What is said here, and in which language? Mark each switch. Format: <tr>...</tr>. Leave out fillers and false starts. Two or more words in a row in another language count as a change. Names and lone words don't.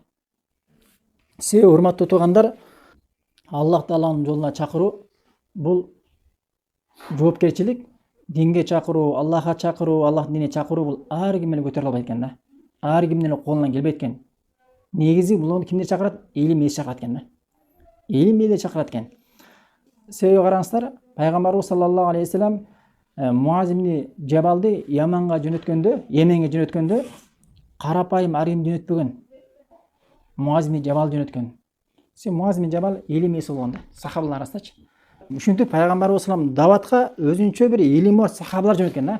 <ky>Себеби урматтуу туугандар, Аллах Тааланын жолуна чакыруу бул жоопкерчилик. Динге чакыруу, Аллахка чакыруу, Аллах динине чакыруу бул ар ким менен көтөрүлө албайт экен да. Ар кимдин эле колунан келбейт экен. Негизи бул кимдер чакырат? Илим ээси чакырат экен да. Илим ээси чакырат экен. Себеби караңыздар, пайгамбарыбыз</ky> <ar>صلى الله عليه وسلم</ar> <ky>Муаз ибн Жабалды Яманга жөнөткөндө, Йеменге жөнөткөндө карапайым арим жөнөтпөгөн. Муаз ибн Жабал жөнөткөн. Муаз ибн Жабал илим ээси болгон да, сахабалар арасындачы. Ушинтип пайгамбарыбыз</ky> <ar>صلى الله عليه وسلم</ar> <ky>даватка өзүнчө бир илими бар сахабалар жөнөткөн да.</ky>